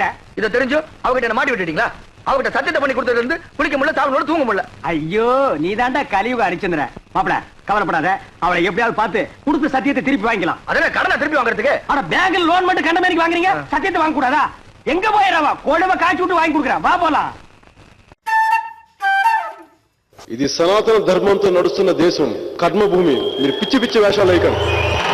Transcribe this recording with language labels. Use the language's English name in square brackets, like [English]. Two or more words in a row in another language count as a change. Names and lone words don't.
[Tamil] இதை தெரிஞ்சு அவகிட்ட என்ன மாட்டி விட்டுட்டீங்களா அவகிட்ட சத்தியத்தை பண்ணி கொடுத்ததுல இருந்து குளிக்க முடியல சாப்பிட தூங்க முடியல ஐயோ நீ தாண்டா கலியுக ஹரிச்சந்திர மாப்பிள கவலைப்படாத அவளை எப்படியாவது பார்த்து கொடுத்த சத்தியத்தை திருப்பி வாங்கிக்கலாம் அதென்ன கடனை திருப்பி வாங்குறதுக்கு ஆனா பேங்க்ல லோன் மட்டும் கண்ட மாதிரி வாங்குறீங்க சத்தியத்தை வாங்க கூடாதா எங்க போயிடவா கொழுவ காய்ச்சி விட்டு வாங்கி கொடுக்குறான் வா போலாம் [Telugu] ఇది సనాతన ధర్మంతో నడుస్తున్న దేశం కర్మభూమి మీరు పిచ్చి పిచ్చి వేషాలు వేయకండి